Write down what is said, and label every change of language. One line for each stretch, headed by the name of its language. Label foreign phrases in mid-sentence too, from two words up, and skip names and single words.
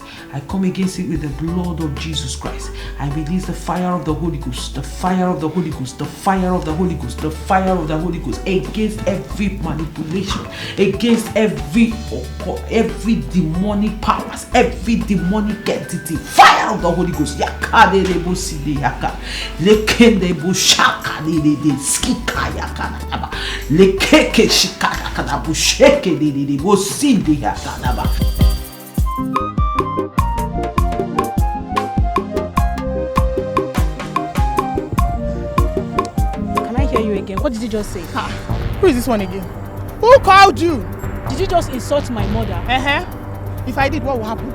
English: I come against it with the blood of Jesus Christ. I release the fire of the Holy Ghost, the fire of the Holy Ghost, the fire of the Holy Ghost, the fire of the Holy Ghost against every manipulation, against every demonic powers, every demonic entity. Fire of the Holy Ghost. Yakade rebo side yaka. Lekende bo shaka de skika yaka. Lekeke shika yaka bo sheke de bo sinde yaka. What did you just say? Who is this one again? Who called you? Did you just insult my mother? If I did, what will happen?